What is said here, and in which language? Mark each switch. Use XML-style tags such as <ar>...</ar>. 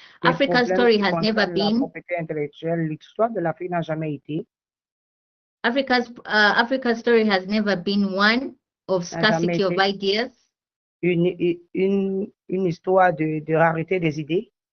<en>Africa's story has never been.</en> <fr>L'histoire de l'Afrique n'a jamais été.</fr> <en>Africa's story has never been one of scarcity of ideas.</en> <fr>Une histoire de rareté des idées.</fr>